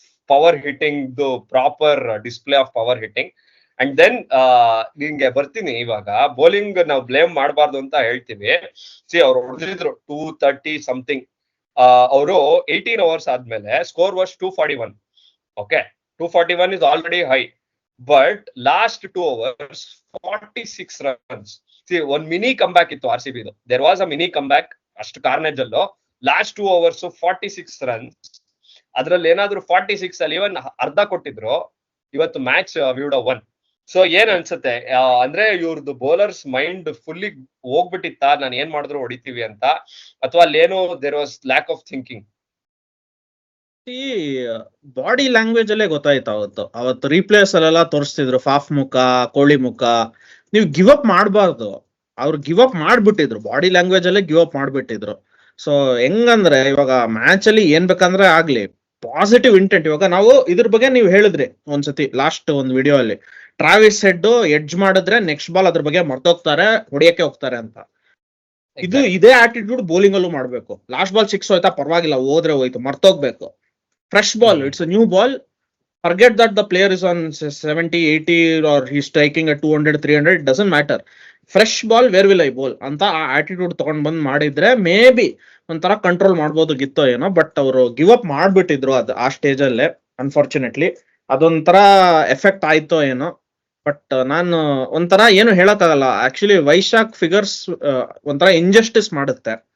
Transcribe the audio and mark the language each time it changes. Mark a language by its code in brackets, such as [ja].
[en] Power hitting, proper display of power hitting. [kn] And then ನಿಂಗೆ ಬರ್ತೀನಿ, ಇವಾಗ ಬೌಲಿಂಗ್ ನಾವು ಬ್ಲೇಮ್ ಮಾಡಬಾರ್ದು ಅಂತ ಹೇಳ್ತೀವಿ. ಸಿ ಅವ್ರು ಹೊಡೆದಿದ್ರು 230 ಸಮಥಿಂಗ್. ಅವರು 18 overs ಆದ್ಮೇಲೆ [en] Score was 241. Okay, 241 is already high, but last 2 overs 46 runs. See, one mini comeback [kn] ಇತ್ತು RCB ಇದು. [en] There was a mini comeback [kn] ಅಷ್ಟು ಕಾರ್ನೇಜ್ ಅಲ್ಲೂ. [en] Last 2 overs 46 runs. [kn] ಅದ್ರಲ್ಲಿ ಏನಾದ್ರು 46 ಅಲ್ಲಿ ಇವನ್ ಅರ್ಧ ಕೊಟ್ಟಿದ್ರು, ಇವತ್ತು match [en] we would have won. [kn] So ಏನ್ ಅನ್ಸುತ್ತೆ ಅಂದ್ರೆ, ಇವ್ರದ್ದು ಬೌಲರ್ಸ್ ಮೈಂಡ್ ಫುಲ್ಲಿ ಹೋಗ್ಬಿಟ್ಟಿತ್ತ, ನಾನು ಏನ್ ಮಾಡಿದ್ರು ಹೊಡಿತೀವಿ ಅಂತ, ಅಥವಾ ಅಲ್ಲೇನೋ [en] There was lack of thinking? [kn] Body language ಅಲ್ಲೇ ಗೊತ್ತಾಯ್ತು ಅವತ್ತು ರೀಪ್ಲೇಸ್ ಅಲ್ಲೆಲ್ಲ ತೋರಿಸ್ತಿದ್ರು, ಫಾಫ್ ಮುಖ, ಕೋಳಿ ಮುಖ. ನೀವು ಗಿವ್ ಅಪ್ ಮಾಡಬಾರ್ದು. ಅವ್ರು ಗಿವ್ ಅಪ್ ಮಾಡ್ಬಿಟ್ಟಿದ್ರು, ಬಾಡಿ ಲ್ಯಾಂಗ್ವೇಜ್ ಅಲ್ಲೇ ಗಿವ್ ಅಪ್ ಮಾಡ್ಬಿಟ್ಟಿದ್ರು. ಸೊ ಹೆಂಗಂದ್ರೆ ಇವಾಗ ಮ್ಯಾಚ್ ಅಲ್ಲಿ ಏನ್ ಬೇಕಂದ್ರೆ ಆಗ್ಲಿ, ಪಾಸಿಟಿವ್ ಇಂಟೆಂಟ್. ಇವಾಗ ನಾವು ಇದ್ರ ಬಗ್ಗೆ ನೀವು ಹೇಳಿದ್ರಿ ಒಂದ್ಸತಿ ಲಾಸ್ಟ್ ಒಂದು ವಿಡಿಯೋ ಅಲ್ಲಿ, ಟ್ರಾವಿಸ್ ಹೆಡ್ ಎಡ್ಜ್ ಮಾಡಿದ್ರೆ ನೆಕ್ಸ್ಟ್ ಬಾಲ್ ಅದ್ರ ಬಗ್ಗೆ ಮರ್ತೋಗ್ತಾರೆ, ಹೊಡಿಯಕ್ಕೆ ಹೋಗ್ತಾರೆ ಅಂತ. ಇದು ಇದೇ ಆಟಿಟ್ಯೂಡ್ ಬೌಲಿಂಗ್ ಅಲ್ಲೂ ಮಾಡ್ಬೇಕು. ಲಾಸ್ಟ್ ಬಾಲ್ 6 ಹೋಯ್ತಾ ಪರವಾಗಿಲ್ಲ, ಹೋದ್ರೆ ಹೋಯ್ತು, ಮರ್ತೋಗ್ಬೇಕು. [en] Fresh ball, it's a new ball, forget that the player is on 70, 80 or he's striking at 200, 300, it doesn't matter. [kn] Fresh ball [en] where will I bowl [kn] ಅಂತ ಆ ಆಟಿಟ್ಯೂಡ್ ತಗೊಂಡ್ ಬಂದ್ ಮಾಡಿದ್ರೆ ಮೇ ಬಿ ಒಂಥರ ಕಂಟ್ರೋಲ್ ಮಾಡ್ಬೋದಾಗಿತ್ತೋ ಏನೋ. ಬಟ್ ಅವರು ಗಿವ್ ಅಪ್ ಮಾಡ್ಬಿಟ್ಟಿದ್ರು ಅದು ಆ ಸ್ಟೇಜ್ ಅಲ್ಲೇ. ಅನ್ಫಾರ್ಚುನೇಟ್ಲಿ ಅದೊಂಥರ ಎಫೆಕ್ಟ್ ಆಯ್ತೋ ಏನೋ. ಬಟ್ ನಾನು ಒಂಥರ ಏನು ಹೇಳಕ್ಕಾಗಲ್ಲ. ಆಕ್ಚುಲಿ ವೈಶಾಖ್ ಫಿಗರ್ಸ್ ಒಂಥರ ಇಂಜಸ್ಟಿಸ್ ಮಾಡುತ್ತೆ.